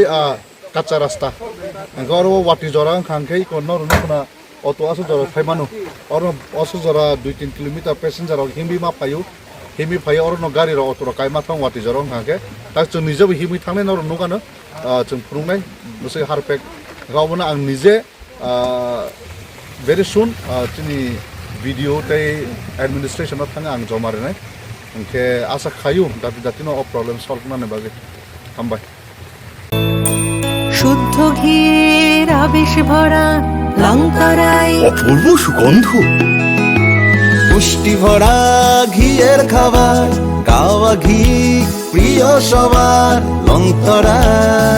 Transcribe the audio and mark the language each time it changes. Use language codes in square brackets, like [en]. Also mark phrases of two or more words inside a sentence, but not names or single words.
[trp] kacha rasta goro wati jora hangke kono runa auto asu jora phai manu oro asu jora 2-3 kilometer passenger himbi ma phayu himi phai oro no gari ro auto ro kai ma thang wati jora hangke tak chung nijobi himi thangne no nugano chung prungnai musai harpek gawna ang nije [en] very soon [trp] tini video tai administration of thanga ang jomare nai ke asa khayu dati no [en] problem solve [trp] na ne bage hambai [bn] শুদ্ধ ঘির আবেশ ভরা লঙ্কারাই অপূর্ব সুগন্ধ পুষ্টি ভরা ঘিয়ের খাবার কাওয়া ঘি প্রিয় সবার লঙ্কারাই